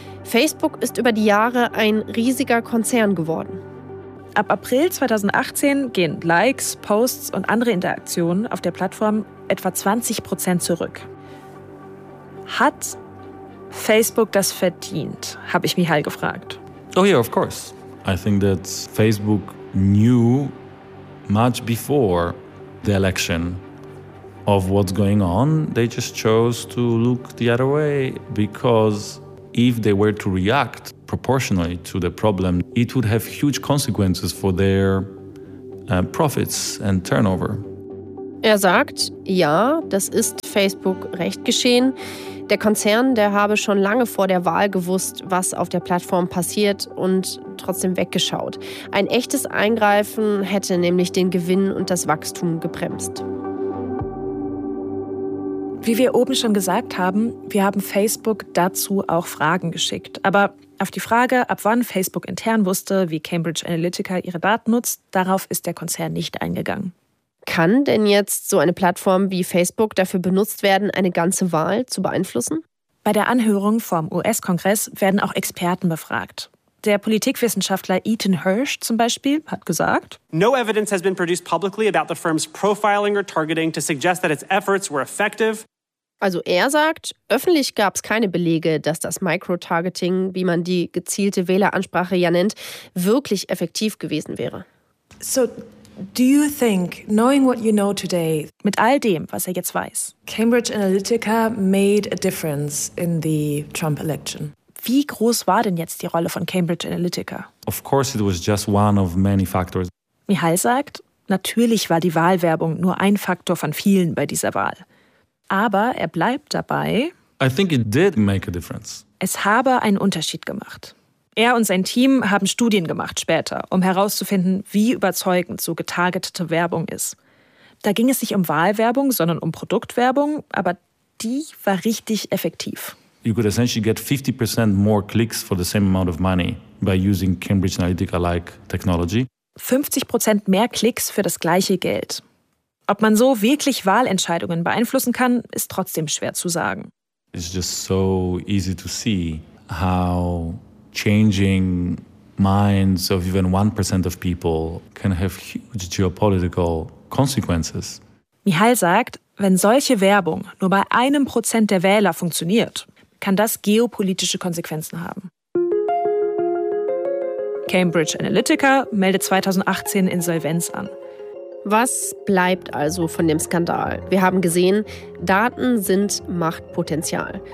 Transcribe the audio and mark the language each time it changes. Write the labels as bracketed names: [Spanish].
[German] Facebook ist über die Jahre ein riesiger Konzern geworden. Ab April 2018 gehen Likes, Posts und andere Interaktionen auf der Plattform etwa 20% zurück. Hat Facebook das verdient, habe ich Michael gefragt. [English] Oh yeah, of course. I think that Facebook knew much before the election of what's going on. They just chose to look the other way because if they were to react proportionally to the problem, it would have huge consequences for their profits and turnover. [German] Er sagt, ja, das ist Facebook recht geschehen. Der Konzern, der habe schon lange vor der Wahl gewusst, was auf der Plattform passiert und trotzdem weggeschaut. Ein echtes Eingreifen hätte nämlich den Gewinn und das Wachstum gebremst. Wie wir oben schon gesagt haben, wir haben Facebook dazu auch Fragen geschickt. Aber auf die Frage, ab wann Facebook intern wusste, wie Cambridge Analytica ihre Daten nutzt, darauf ist der Konzern nicht eingegangen. Kann denn jetzt so eine Plattform wie Facebook dafür benutzt werden, eine ganze Wahl zu beeinflussen? Bei der Anhörung vom US-Kongress werden auch Experten befragt. Der Politikwissenschaftler Ethan Hirsch zum Beispiel hat gesagt: [English] No evidence has been produced publicly about the firm's profiling or targeting to suggest that its efforts were effective. [German] Also er sagt, öffentlich gab es keine Belege, dass das Microtargeting, wie man die gezielte Wähleransprache ja nennt, wirklich effektiv gewesen wäre. [English] So, do you think, knowing what you know today, [German] mit all dem, was er jetzt weiß, [English] Cambridge Analytica made a difference in the Trump election? [German] Wie groß war denn jetzt die Rolle von Cambridge Analytica? [English] Of course it was just one of many factors. [German] Michael sagt, natürlich war die Wahlwerbung nur ein Faktor von vielen bei dieser Wahl. Aber er bleibt dabei. [English] I think it did make a difference. [German] Es habe einen Unterschied gemacht. Er und sein Team haben Studien gemacht später, um herauszufinden, wie überzeugend so getargetete Werbung ist. Da ging es nicht um Wahlwerbung, sondern um Produktwerbung, aber die war richtig effektiv. [English] You could essentially get 50% more clicks for the same amount of money by using Cambridge Analytica-like technology. [German] 50% mehr Klicks für das gleiche Geld. Ob man so wirklich Wahlentscheidungen beeinflussen kann, ist trotzdem schwer zu sagen. [English] It's just so easy to see how changing minds of even 1% of people can have huge geopolitical consequences. [German] Michael sagt, wenn solche Werbung nur bei 1% der Wähler funktioniert, kann das geopolitische Konsequenzen haben. Cambridge Analytica meldet 2018 Insolvenz an. Was bleibt also von dem Skandal? Wir haben gesehen, Daten sind Machtpotenzial.